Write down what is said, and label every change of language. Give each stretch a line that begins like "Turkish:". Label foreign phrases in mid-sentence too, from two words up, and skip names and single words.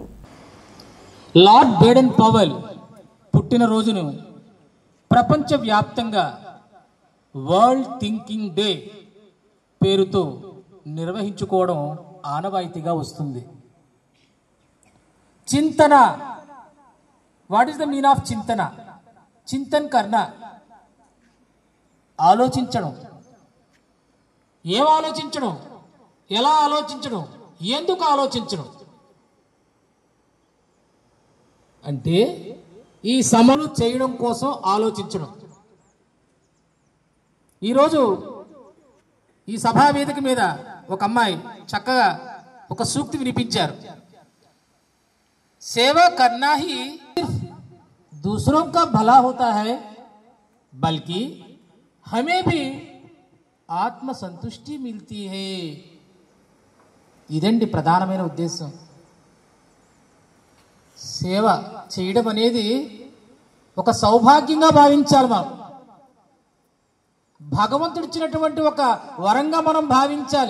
Telugu: లార్డ్ బేడెన్ పవెల్ పుట్టినరోజును ప్రపంచవ్యాప్తంగా వరల్డ్ థింకింగ్ డే పేరుతో నిర్వహించుకోవడం ఆనవాయితీగా వస్తుంది. చింతన,
English: What is the mean of చింతన?
Hindi: चिंतन करना,
Telugu: ఆలోచించడం. ఏం ఆలోచించడం? ఎలా ఆలోచించడం? ఎందుకు ఆలోచించడం? అంటే ఈ సమలు చేయడం కోసం ఆలోచించడం. ఈరోజు ఈ సభా వేదిక మీద ఒక అమ్మాయి చక్కగా ఒక సూక్తి వినిపించారు.
Hindi: सेवा करना ही दूसरों का भला होता है बल्कि हमें भी आत्म संतुष्टि मिलती है.
Telugu: ఇదండి ప్రధానమైన ఉద్దేశం. సేవ చేయడం అనేది ఒక సౌభాగ్యంగా భావించాలి. మనం భగవంతుడు ఇచ్చినటువంటి ఒక వరంగా మనం భావించాలి.